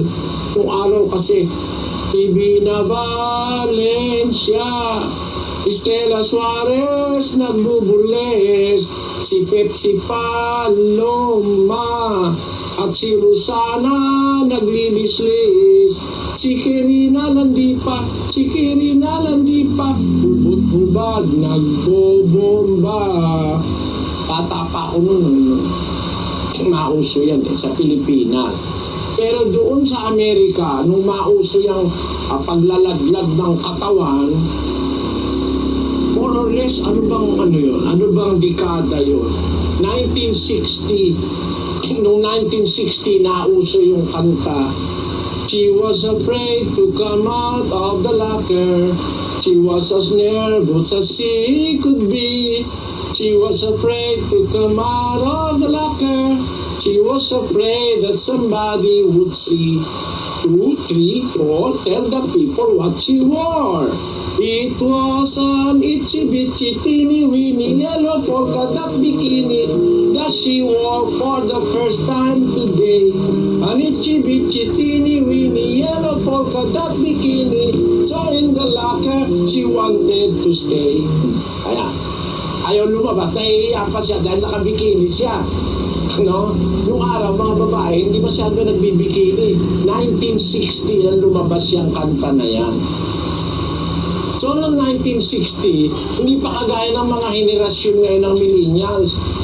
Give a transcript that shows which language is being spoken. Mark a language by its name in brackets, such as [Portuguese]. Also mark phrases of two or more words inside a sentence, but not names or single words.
[Filipino] Nung araw kasi, Ibina Valencia, Estela Suarez nagbubules, si Pepsi Paloma, at si Rosana naglilislis, si Kirina Landipa, bubot-bubad, nagbobomba. Bata pa ako nun, mauso yan sa Pilipinas. Pero doon sa Amerika, nung mauso yung paglalaglag ng katawan, [English] more or less, [Filipino] ano bang dekada yun? 1960, nung 1960, nauso yung kanta, [English] she was afraid to come out of the locker, she was as nervous as she could be, she was afraid to come out of the locker, she was afraid that somebody would see. 2, 3, 4, tell the people what she wore. It was an itsy-bitsy teeny-weeny yellow polka dot bikini that she wore for the first time today. An itsy-bitsy teeny-weeny yellow polka dot bikini. So in the locker, she wanted to stay. [Filipino] Ayaw lumabas, nahihiya pa siya dahil nakabikini siya. Nung araw, mga babae, hindi masyado nagbibikini. 1960 na lumabas yung kanta na yan. So, noong 1960, hindi pa kagaya ng mga henerasyon ngayon ng millennials.